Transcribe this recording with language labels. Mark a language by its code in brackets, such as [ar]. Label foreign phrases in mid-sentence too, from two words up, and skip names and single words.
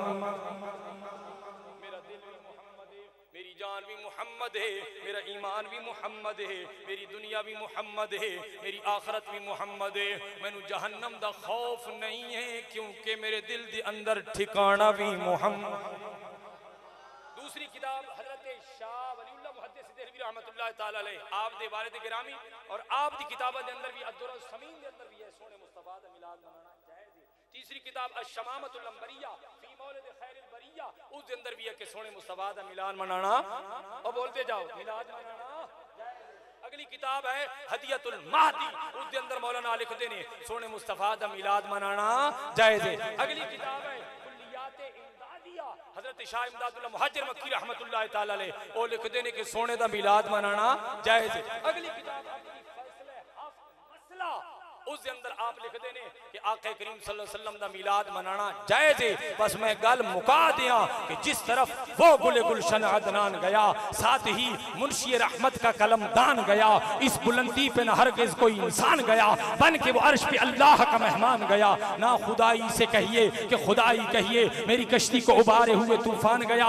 [hi] मेरा दिल भी मुहम्मद है, मेरी जान भी मुहम्मद है, मेरा ईमान भी मुहम्मद है, मेरी दुनिया भी मुहम्मद है, मेरी आखरत भी मुहम्मद है। [pa] ਮੈਨੂੰ ਜਹੰਨਮ ਦਾ ਖ਼ੌਫ਼ ਨਹੀਂ ਹੈ ਕਿਉਂਕਿ ਮੇਰੇ ਦਿਲ ਦੇ ਅੰਦਰ ਠਿਕਾਣਾ ਭੀ ਮੁਹੰਮਦ। ਦੂਸਰੀ ਕਿਤਾਬ ਹਜ਼ਰਤ ਸ਼ਾਹ ਵਲੀਉੱਲਾਹ ਮੁਹੱਦਿਸ ਦੇਹਲਵੀ [ar] رحمة الله تعالى عليه [pa] ਆਪ ਦੇ ਵਾਲਿਦ ਗਿਰਾਮੀ ਔਰ ਆਪ ਦੀ ਕਿਤਾਬਤ ਦੇ ਅੰਦਰ ਭੀ ਅੱਦੁੱਰ ਸਮੀਨ ਦੇ ਅੰਦਰ ਭੀ ਹੈ ਸੋਹਣੇ ਮੁਸਤਫ਼ਾ ਦਾ ਮੀਲਾਦ ਮਨਾਣਾ ਜਾਇਜ਼ ਹੈ। ਤੀਸਰੀ ਕਿਤਾਬ ਅਸ਼-ਸ਼ਮਾਮਤੁਲ ਅੰਬਰੀਆ ਫ਼ੀ ਮੌਲਿਦ ਖ਼ੈਰਿਲ ਬਰੀਆ ਉਸ ਦੇ ਅੰਦਰ ਭੀ ਹੈ ਕਿ ਸੋਹਣੇ ਮੁਸਤਫ਼ਾ ਦਾ ਮੀਲਾਦ ਮਨਾਣਾ ਔਰ [hi] बोलते जाओ [pa] ਮੀਲਾਦ ਮਨਾਣਾ ਜਾਇਜ਼ ਹੈ। ਅਗਲੀ ਕਿਤਾਬ ਹੈ ਹਦੀਯਤੁਲ ਮਹਦੀ ਉਸ ਦੇ ਅੰਦਰ ਮੌਲਾਨਾ ਲਿਖਦੇ ਨੇ ਸੋਹਣੇ ਮੁਸਤਫ਼ਾ ਦਾ ਮੀਲਾਦ ਮਨਾਣਾ ਜਾਇਜ਼ ਹੈ। ਅਗਲੀ ਕਿਤਾਬ ਹੈ ਹਜ਼ਰਤ ਸ਼ਾਹ ਇਮਦਾਦੁੱਲਾਹ ਮੁਹਾਜਿਰ ਮੱਕੀ [ar] رحمة الله تعالى عليه [pa] ਓ ਲਿਖਦੇ ਨੇ ਕਿ ਸੋਹਣੇ ਦਾ ਮੀਲਾਦ ਮਨਾਣਾ ਜਾਇਜ਼ ਹੈ। ਅਗਲੀ ਕਿਤਾਬ ਆਪਕੀ ਫ਼ੈਸਲੇ ਮਸਲਾ ਉਸ ਦੇ ਅੰਦਰ ਆਪ ਲਿਖਦੇ ਨੇ ਕਿ ਆਕਾ ਕਰੀਮ [ar] صلى الله عليه وسلم [pa] ਦਾ ਮੀਲਾਦ ਮਨਾਣਾ ਜਾਇਜ਼ ਹੈ। ਬਸ ਮੈਂ ਗੱਲ ਮੁਕਾ ਦਿਆਂ [hi] कि जिस तरफ वो गुले गुलशन अदनान गया साथ ही मुंशी रहमत का कलमदान गया, इस बुलंदी पे न हरगिज़ कोई इंसान गया बन के वो अर्श पे अल्लाह का मेहमान गया। ना खुदाई से कहिए कि खुदाई कहिए, मेरी कश्ती को उबारे हुए तूफान गया।